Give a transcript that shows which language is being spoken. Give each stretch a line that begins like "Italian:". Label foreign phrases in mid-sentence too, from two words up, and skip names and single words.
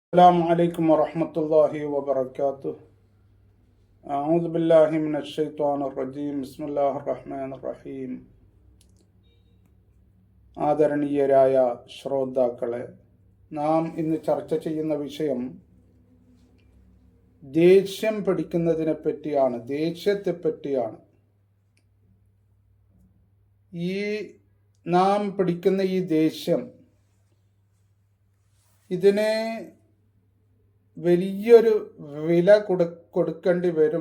Arabic: السلام عليكم ورحمة الله وبركاته. أعوذ بالله من الشيطان الرجيم. بسم الله الرحمن الرحيم.
Malayalam: ആദരണീയരായ ശ്രോതാക്കളെ, നാം ഇന്ന് ചർച്ച ചെയ്യുന്ന വിഷയം ദേഷ്യം പിടിക്കുന്നതിനെ പറ്റിയാണ്, ദേഷ്യത്തെ പറ്റിയാണ്. നാം പിടിക്കുന്ന ഈ ദേഷ്യം, ഇതിനെ വലിയൊരു വില കൊടുക്കേണ്ടി വരും.